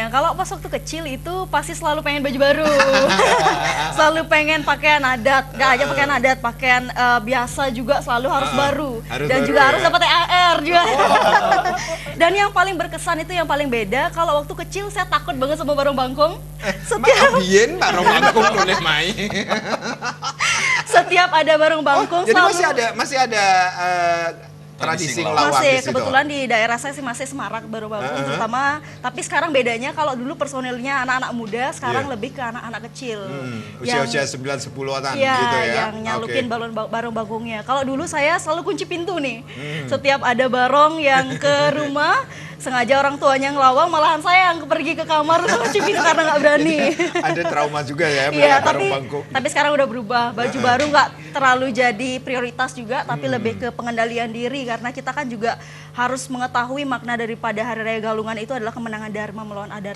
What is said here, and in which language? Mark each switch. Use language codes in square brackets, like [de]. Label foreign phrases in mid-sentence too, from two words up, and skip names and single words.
[id] Kalau pas waktu kecil itu pasti selalu pengen baju baru, selalu pengen pakaian adat, nggak aja pakaian adat, pakaian biasa juga selalu harus baru, dan juga harus dapat THR juga. Dan yang paling berkesan itu yang paling beda. Kalau waktu kecil saya takut banget sama barong bangkong. Mbak barong bangkong boleh main. Setiap ada barong bangkong Jadi selalu masih ada tradisi ngelawak masih di situ. kebetulan di daerah saya sih masih semarak baru bangkong terutama, tapi sekarang bedanya kalau dulu personilnya anak-anak muda, sekarang lebih ke anak-anak kecil. Usia-usia 9-10-an Iya, gitu ya. yang nyalukin barong bangkongnya. Kalau dulu saya selalu kunci pintu nih. Setiap ada barong yang ke rumah, sengaja orang tuanya ngelawang, malahan saya yang pergi ke kamar terus kunci pintu karena nggak berani. Ada trauma juga ya Iya, melihat barong bangkong. tapi sekarang udah berubah. Baju baru nggak terlalu jadi prioritas juga, tapi lebih ke pengendalian diri karena kita kan juga harus mengetahui makna daripada Hari Raya Galungan itu adalah kemenangan Dharma melawan Adharma.